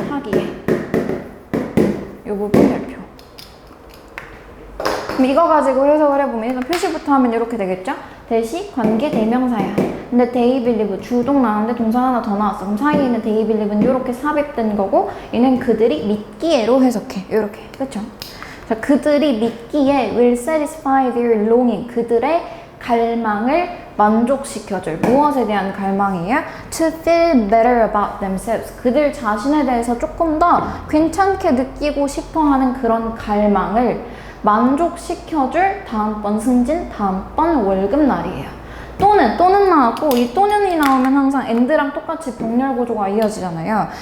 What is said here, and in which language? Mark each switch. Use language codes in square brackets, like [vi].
[ko] 하기에 이 부분 별표. 그럼 이거 가지고 해석을 해보면 일단 표시부터 하면 이렇게 되겠죠? 대시 관계 대명사야. 근데 [en] they believe [ko] 주동 나왔는데 동사 하나 더 나왔어. 그럼 사이에 있는 they believe는 이렇게 삽입된 거고 얘는 그들이 믿기에로 해석해. 이렇게. 그쵸? 자, 그들이 믿기에 [en] will satisfy their longing. [ko] 그들의 갈망을 만족시켜줄. 무엇에 대한 갈망이에요? [en] To feel better about themselves. [ko] 그들 자신에 대해서 조금 더 괜찮게 느끼고 싶어하는 그런 갈망을 만족시켜줄 다음번 승진, 다음번 월급날이에요. 또는 나왔고 이 또는이 나오면 항상 and랑 똑같이 병렬 구조가 이어지잖아요.